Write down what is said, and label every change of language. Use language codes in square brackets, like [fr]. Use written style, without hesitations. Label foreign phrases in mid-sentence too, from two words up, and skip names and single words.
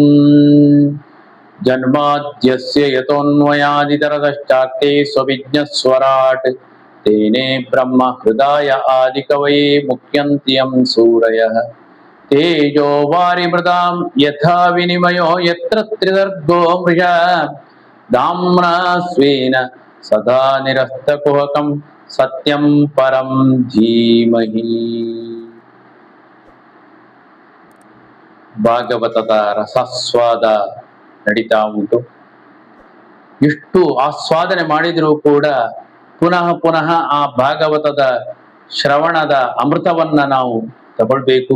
[sa] जन्माद्यस्य यतोऽन्वयादितरतश्चार्थे स्वविज्ञस्वराट् तेने ब्रह्म हृदय आदिकवये मुह्यन्ति यं सूरयः। तेजो वारिमृदां यथा विनिमयो यत्र त्रिसर्गो मृषा धाम्ना स्वेन सदा निरस्तकुहकं सत्यं परं धीमहि। [kn] ಭಾಗವತದ ರಸಸ್ವಾದ ನಡೀತಾ ಉಂಟು. ಎಷ್ಟು ಆಸ್ವಾದನೆ ಮಾಡಿದರೂ ಕೂಡ ಪುನಃ ಪುನಃ ಆ ಭಾಗವತದ ಶ್ರವಣದ ಅಮೃತವನ್ನ ನಾವು ತಗೊಳ್ಬೇಕು.